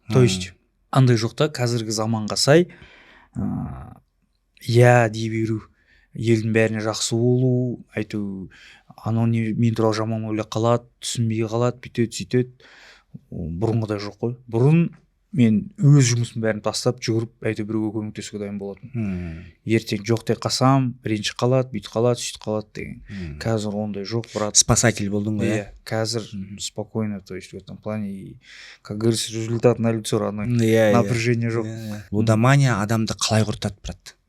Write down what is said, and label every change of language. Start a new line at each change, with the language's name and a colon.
Kazakh: То есть, андай жоқта қазіргі заманға сай, дей беру, елдің бәріне жақсы болу, айту, анау мен туралы жаман ойлап қалады, түсінбей қалады, бүйтеді, сөйтеді. Бұрынғыдай жоқ қой. Бұрын мен өз жұмысын бәрін тастап жүгіріп, біреуге көмектесуге дайын болатын. Ертең жоқ деп қалсам, ренжіп қалады, бүйтіп қалады, сөйтіп қалады деген. Қазір ондай жоқ, брат. Спасатель болдың ғой,
Russian: Қазір спокойно, то есть в этом плане, как говорится, результат на лицо, родной.
Kazakh: Напряжение жоқ. Лудомания адамды қалай құртады, брат?